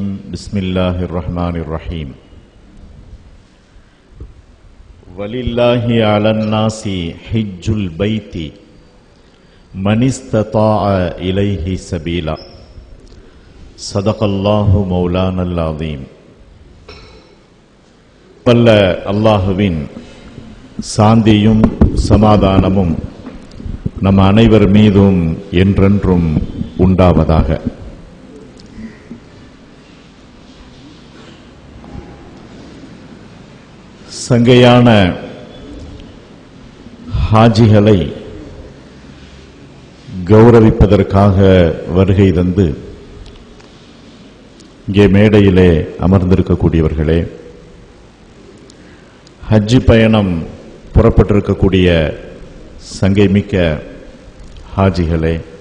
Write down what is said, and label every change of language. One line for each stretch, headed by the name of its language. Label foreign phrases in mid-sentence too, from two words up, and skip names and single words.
Arabic: بسم الله الرحمن الرحيم. ولله على الناس حج البيت من استطاع إليه سبيلا. صدق الله مولانا العظيم.
Tamil: வல்ல அல்லாஹுவின் சாந்தியும் சமாதானமும் நம் அனைவர் மீதும் என்றென்றும் உண்டாவதாக. சங்கையான ஹாஜிகளை கௌரவிப்பதற்காக வருகை தந்து இங்கே மேடையிலே அமர்ந்திருக்கக்கூடியவர்களே, ஹஜ்ஜி பயணம் புறப்பட்டிருக்கக்கூடிய சங்கை மிக்க ஹாஜிகளே,